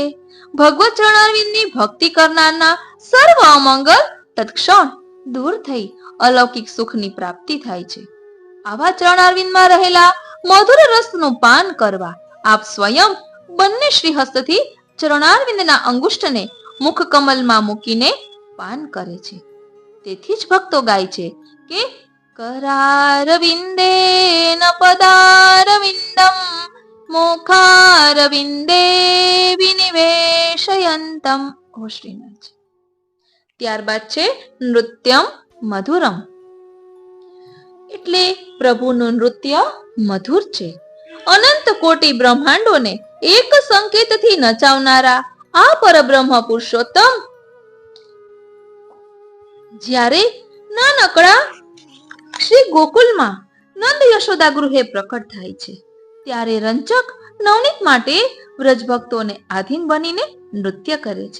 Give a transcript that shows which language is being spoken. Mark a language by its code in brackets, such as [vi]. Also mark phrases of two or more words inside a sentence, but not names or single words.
[gu] ભગવત ચરણારવિંદની ભક્તિ કરનારના સર્વ અમંગલ તત્ક્ષણ દૂર થઈ અલૌકિક સુખની પ્રાપ્તિ થાય છે. આવા ચરણારવિંદમાં રહેલા મધુર રસનું પાન કરવા આપ સ્વયં બંને શ્રીહસ્તથી ચરણારવિંદના અંગુષ્ઠને મુખ કમલમાં મૂકીને પાન કરે છે. તેથી જ ભક્તો ગાય છે કે [sa] करारविंदे न पदारविंदम मुखारविंदे विनिवेशयन्तम. [gu] ઓ શ્રીનાથ. ત્યારબાદ છે [sa] નૃત્યમ મધુરમ [gu] એટલે પ્રભુનું નૃત્ય મધુર છે. અનંત કોટી બ્રહ્માંડોને એક સંકેતથી નચાવનારા આ પરબ્રહ્મ પુરુષોત્તમ જ્યારે નાનકડા શ્રી ગોકુલમાં નંદ યશોદા ગૃહે પ્રકટ થાય છે, ત્યારે રંચક નવનીત માટે વ્રજ ભક્તોને આધીન બનીને નૃત્ય કરે છે.